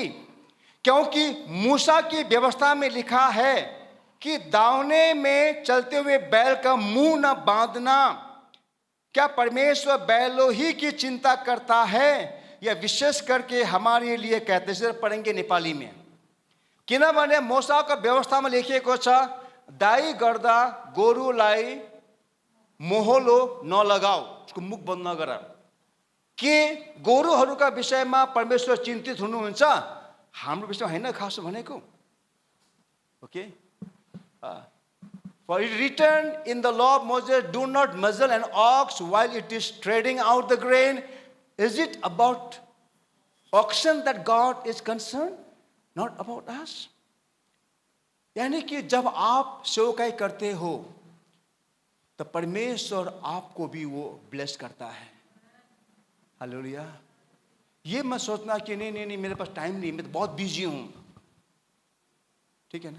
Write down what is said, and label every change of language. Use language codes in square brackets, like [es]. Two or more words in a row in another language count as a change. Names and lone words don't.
[hi] क्योंकि मूसा की व्यवस्था में लिखा है कि दावने में चलते हुए बैल का मुंह न बांधना। क्या परमेश्वर बैलों ही की चिंता करता है? यह विशेष करके हमारे लिए कहते हैं। पढ़ेंगे नेपाली में, [ne] किनभने मूसाको व्यवस्थामा लेखिएको छ, दाई गर्दा गोरुलाई मोहलो नलगाऊ, उसको मुख बन्द नगर। के गोरुहरूका विषयमा परमेश्वर चिन्तित हुनुहुन्छ? हाम्रो विषयमा हैन खास भनेको। [en] ओके, for it written in the law of Moses, do not muzzle an ox while it is treading out the grain. Is it about oxen that God is concerned, not about us? [hi] यानी कि जब आप सेवकाई करते हो तो परमेश्वर आपको भी वो ब्लेस करता है। हालेलुया। ये मत सोचना कि नहीं नहीं नहीं मेरे पास टाइम नहीं, मैं तो बहुत बिजी हूं। ठीक है ना।